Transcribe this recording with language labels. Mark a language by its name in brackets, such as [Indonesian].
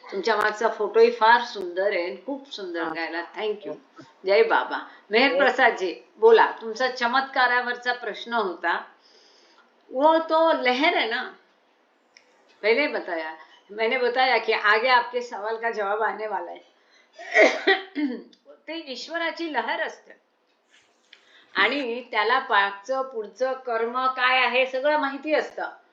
[Marathi] तुमच्या मागचा फोटोही फार सुंदर आहे, खूप सुंदर गायला. थँक्यू. जय बाबा. मेहर प्रसादजी बोला, तुमचा चमत्कारावरचा प्रश्न होता. [Hindi] वो तो लहर है ना। पहले मैंने बताया की आगे आपके सवाल का जवाब आने वाला आहे. [Marathi] ते ईश्वराची लहर असते आणि त्याला पाठचं पुढचं कर्म काय आहे सगळं माहिती असतं.